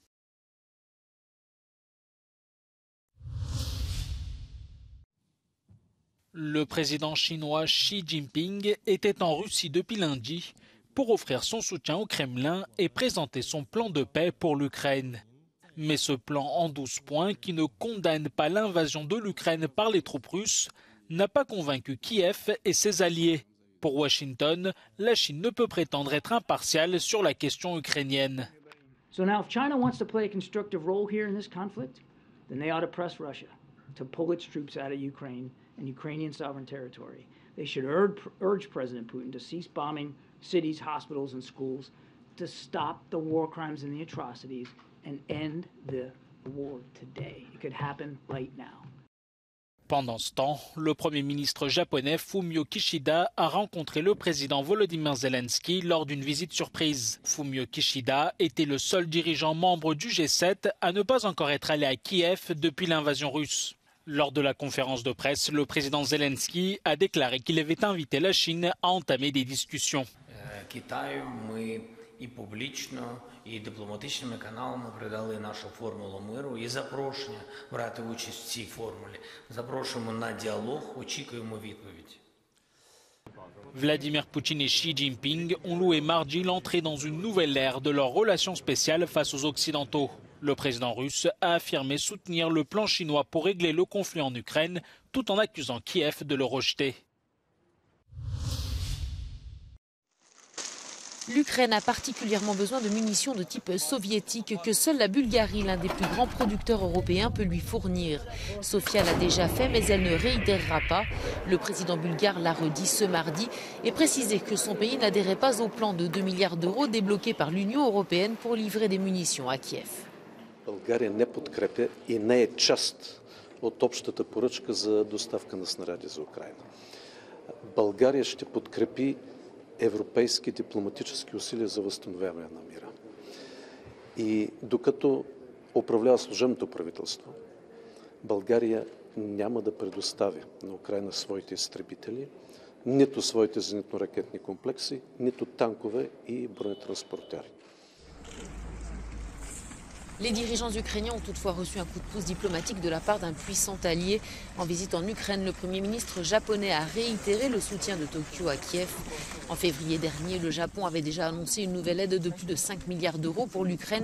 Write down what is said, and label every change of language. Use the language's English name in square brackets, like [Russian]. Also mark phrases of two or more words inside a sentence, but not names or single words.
[French] Le président chinois Xi Jinping était en Russie depuis lundi pour offrir son soutien au Kremlin et présenter son plan de paix pour l'Ukraine. Mais ce plan en 12 points, qui ne condamne pas l'invasion de l'Ukraine par les troupes russes, n'a pas convaincu Kiev et ses alliés. Pour Washington, la Chine ne peut prétendre être impartiale sur la question ukrainienne. [English] So now if China wants to play a constructive role here in this conflict, then they ought to press Russia to pull its troops out of Ukraine and Ukrainian sovereign territory. They should urge President Putin to cease bombing cities, hospitals and schools, to stop the war crimes and the atrocities and end the war today. It could happen right now. [French] Pendant ce temps, le Premier ministre japonais Fumio Kishida a rencontré le président Volodymyr Zelensky lors d'une visite surprise. Fumio Kishida était le seul dirigeant membre du G7 à ne pas encore être allé à Kiev depuis l'invasion russe. Lors de la conférence de presse, le président Zelensky a déclaré qu'il avait invité la Chine à entamer des discussions. [Ukrainian] І публічно, і дипломатичними каналами передали нашу формулу миру і запрошення брати участь в цій формулі. Запрошуємо на діалог, очікуємо відповідь. [French] Vladimir Poutine et Xi Jinping ont loué mardi l'entrée dans une nouvelle ère de leurs relations spéciales face aux Occidentaux. Le président russe a affirmé soutenir le plan chinois pour régler le conflit en Ukraine, tout en accusant Kiev de le rejeter. L'Ukraine a particulièrement besoin de munitions de type soviétique que seule la Bulgarie, l'un des plus grands producteurs européens, peut lui fournir. Sofia l'a déjà fait, mais elle ne réitérera pas. Le président bulgare l'a redit ce mardi et précisé que son pays n'adhérait pas au plan de 2 milliards d'euros débloqué par l'Union européenne pour livrer des munitions à Kiev. [Bulgarian] България не подкрепя и не е част от общата поръчка за доставка на снаряди за Украйна. България ще подкрепи европейски дипломатически усилия за възстановяване на мира. И докато управлява служебното правителство, България няма да предостави на Украйна своите изтребители, нито своите зенитно-ракетни комплекси, нито танкове и бронетранспортери. [French] Les dirigeants ukrainiens ont toutefois reçu un coup de pouce diplomatique de la part d'un puissant allié. En visite en Ukraine, le Premier ministre japonais a réitéré le soutien de Tokyo à Kiev. En février dernier, le Japon avait déjà annoncé une nouvelle aide de plus de 5 milliards d'euros pour l'Ukraine.